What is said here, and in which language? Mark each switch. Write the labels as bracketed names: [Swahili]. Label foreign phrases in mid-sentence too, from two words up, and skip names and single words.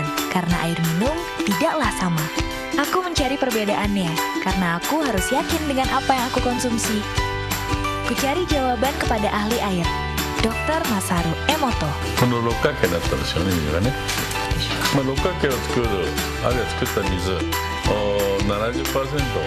[Indonesian] Karena air minum tidaklah sama. Aku mencari perbedaannya, karena aku harus yakin dengan apa yang aku konsumsi. Aku cari jawaban kepada ahli air, Dr. Masaru Emoto. [Japanese] この六角形だったですよね、水がね。六角形を作る、あるいは作った水、70% は